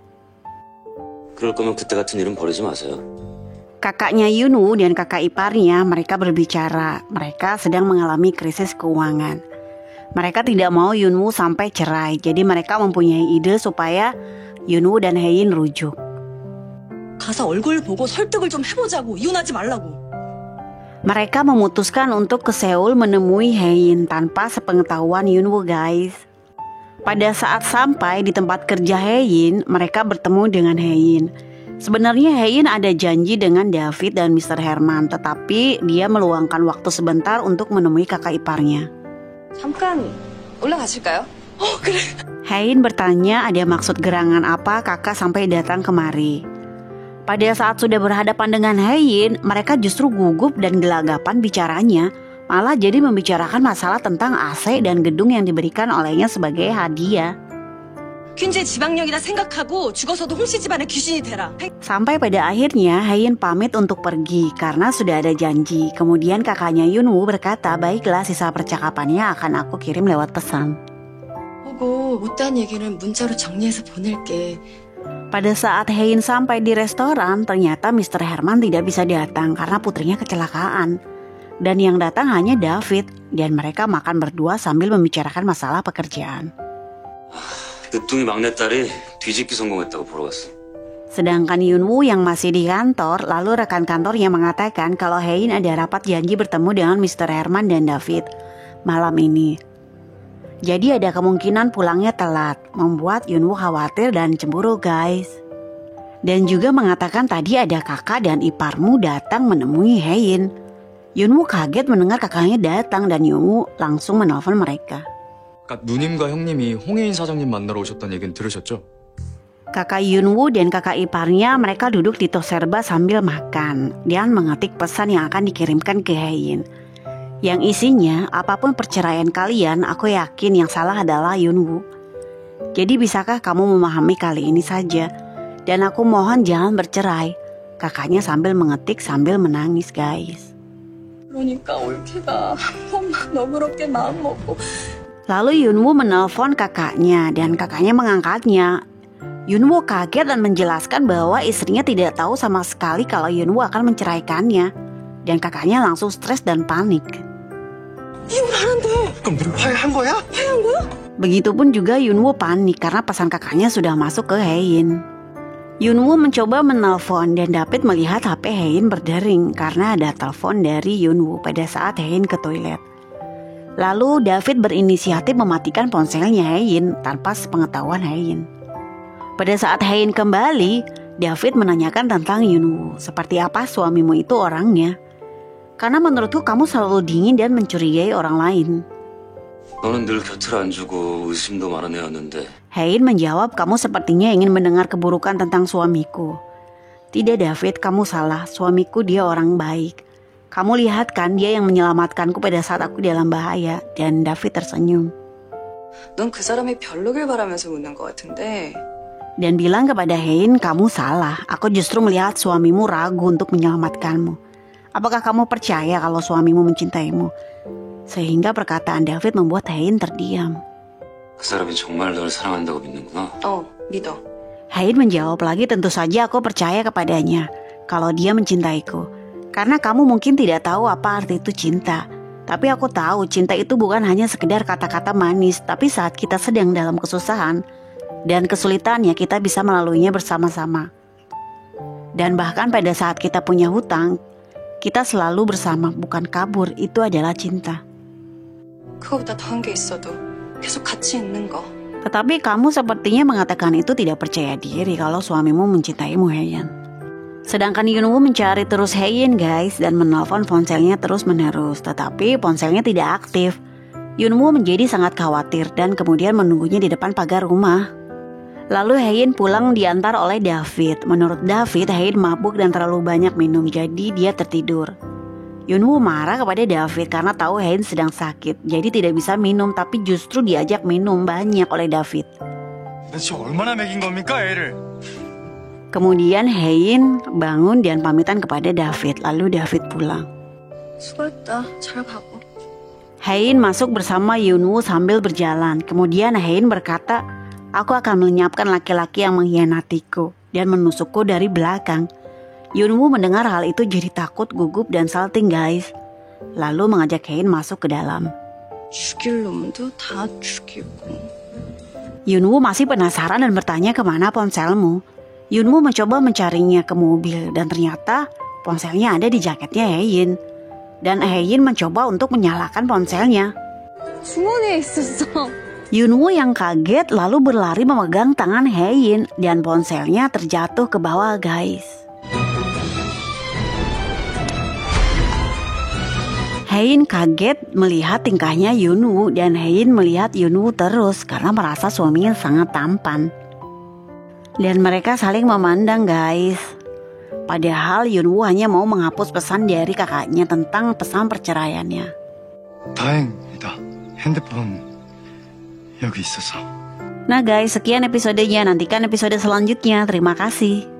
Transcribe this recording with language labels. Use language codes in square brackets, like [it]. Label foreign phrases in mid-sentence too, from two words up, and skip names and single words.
[ko] 그럴 거면 그때 같은 일은 버리지 마세요. [id] Kakaknya Yunwoo dan kakak iparnya mereka berbicara. Mereka sedang mengalami krisis keuangan. Mereka tidak mau Yunwoo sampai cerai. Jadi mereka mempunyai ide supaya Yunwoo dan Hein rujuk. [ko] 가서 얼굴 보고 설득을 좀 해보자고. 이혼하지 말라고. [id] Mereka memutuskan untuk ke Seoul menemui Hein tanpa sepengetahuan Yunwoo guys. Pada saat sampai di tempat kerja Hein, mereka bertemu dengan Hein. Sebenarnya Hein ada janji dengan David dan Mr. Herman, tetapi dia meluangkan waktu sebentar untuk menemui kakak iparnya. [ko] 잠깐 올라가실까요? 그래. [id] Hein bertanya ada maksud gerangan apa kakak sampai datang kemari. Pada saat sudah berhadapan dengan Hein, mereka justru gugup dan gelagapan bicaranya. Malah jadi membicarakan masalah tentang AC dan gedung yang diberikan olehnya sebagai hadiah. [ko] 퀸즈의 지방령이라 생각하고 죽어서도 홍씨 집안의 귀신이 되라. [id] Sampai pada akhirnya Hein pamit untuk pergi karena sudah ada janji. Kemudian kakaknya Yunwoo berkata, baiklah sisa percakapannya akan aku kirim lewat pesan. [ko] 보고 그리고 못다한 얘기는 문자로 정리해서 보낼게. [id] Pada saat Hein sampai di restoran, ternyata Mr. Herman tidak bisa datang karena putrinya kecelakaan. Dan yang datang hanya David, dan mereka makan berdua sambil membicarakan masalah pekerjaan. [ko] 늦둥이 막내딸이 뒤집기 성공했다고 보러 갔어. [id] Sedangkan Yunwoo yang masih di kantor, lalu rekan kantornya mengatakan kalau Hein ada rapat janji bertemu dengan Mr. Herman dan David malam ini. Jadi ada kemungkinan pulangnya telat, membuat Yunwoo khawatir dan cemburu guys. Dan juga mengatakan tadi ada kakak dan iparmu datang menemui Hein. Yunwoo kaget mendengar kakaknya datang dan Yunwoo langsung menelpon mereka. [ko] 아까 누님과 형님이 홍혜인 사장님 만나러 오셨다는 얘기는 들으셨죠? [id] Kakak Yunwoo dan kakak iparnya mereka duduk di toserba sambil makan dan mengetik pesan yang akan dikirimkan ke Hein. Yang isinya, apapun perceraian kalian, aku yakin yang salah adalah Yunwoo. Jadi bisakah kamu memahami kali ini saja? Dan aku mohon jangan bercerai. Kakaknya sambil mengetik sambil menangis guys. [ko] 그러니까 올케가 한 번만 너그럽게 마음 먹고. [id] Lalu Yunwoo menelpon kakaknya dan kakaknya mengangkatnya. Yunwoo kaget dan menjelaskan bahwa istrinya tidak tahu sama sekali kalau Yunwoo akan menceraikannya. Dan kakaknya langsung stres dan panik. [ko] 그럼 우리 화해한 거야? [id] Begitupun juga Yunwoo panik karena pesan kakaknya sudah masuk ke Hein. Yunwoo mencoba menelpon dan David melihat HP Hein berdering karena ada telepon dari Yunwoo pada saat Hein ke toilet. Lalu David berinisiatif mematikan ponselnya Hein tanpa sepengetahuan Hein. Pada saat Hein kembali, David menanyakan tentang Yunwoo, seperti apa suamimu itu orangnya. Karena menurutku kamu selalu dingin dan mencurigai orang lain. [ko] 너는 늘 곁을 안 주고 의심도 많은 애였는데. [id] Hein menjawab, kamu sepertinya ingin mendengar keburukan tentang suamiku. Tidak David, kamu salah. Suamiku dia orang baik. Kamu lihat kan dia yang menyelamatkanku pada saat aku dalam bahaya. Dan David tersenyum. [ko] 넌 그 사람이 별로길 바라면서 묻는 것 같은데. [id] Dan bilang kepada Hein, kamu salah. Aku justru melihat suamimu ragu untuk menyelamatkanmu. Apakah kamu percaya kalau suamimu mencintaimu? Sehingga perkataan David membuat Hein terdiam. [ko] 그 사람이 정말 널 사랑한다고 믿는구나. 믿어. [id] Hein menjawab lagi, tentu saja aku percaya kepadanya kalau dia mencintaiku. Karena kamu mungkin tidak tahu apa arti itu cinta. Tapi aku tahu cinta itu bukan hanya sekedar kata-kata manis. Tapi saat kita sedang dalam kesusahan dan kesulitannya kita bisa melaluinya bersama-sama. Dan bahkan pada saat kita punya hutang, kita selalu bersama, bukan kabur. Itu adalah cinta. [ko] 그거보다 더한 게 있어도 계속 같이 있는 거. [id] Tetapi kamu sepertinya mengatakan itu tidak percaya diri kalau suamimu mencintaimu, Hein. Sedangkan Yunwoo mencari terus Hein guys dan menelpon ponselnya terus menerus. Tetapi ponselnya tidak aktif. Yunwoo menjadi sangat khawatir dan kemudian menunggunya di depan pagar rumah. Lalu Hein pulang diantar oleh David. Menurut David, Hein mabuk dan terlalu banyak minum, jadi dia tertidur. Yunwoo marah kepada David karena tahu Hein sedang sakit, jadi tidak bisa minum, tapi justru diajak minum banyak oleh David. [ko] 대체 얼마나 먹인 겁니까, 애를? [id] Kemudian Hein bangun dan pamitan kepada David, lalu David pulang. [ko] 수고했다. 잘 가고. [id] Hein masuk bersama Yunwoo sambil berjalan. Kemudian Hein berkata, aku akan melenyapkan laki-laki yang mengkhianatiku dan menusukku dari belakang. Yunwoo mendengar hal itu jadi takut, gugup, dan salting guys. Lalu mengajak Hein masuk ke dalam. [ko] 죽일 놈도 다 죽이고. [id] Yunwoo masih penasaran dan bertanya kemana ponselmu. Yunwoo mencoba mencarinya ke mobil dan ternyata ponselnya ada di jaketnya Hein. Dan Hein mencoba untuk menyalakan ponselnya. [ko] 주머니에 있었어. [id] Yunwoo yang kaget lalu berlari memegang tangan Hein dan ponselnya terjatuh ke bawah guys. Hein kaget melihat tingkahnya Yunwoo dan Hein melihat Yunwoo terus karena merasa suaminya sangat tampan. Dan mereka saling memandang guys. Padahal Yunwoo hanya mau menghapus pesan dari kakaknya tentang pesan perceraiannya. [ko] 다행이다. 핸드폰 여기 있어서. [id] Nah guys, sekian episodenya. Nantikan episode selanjutnya. Terima kasih.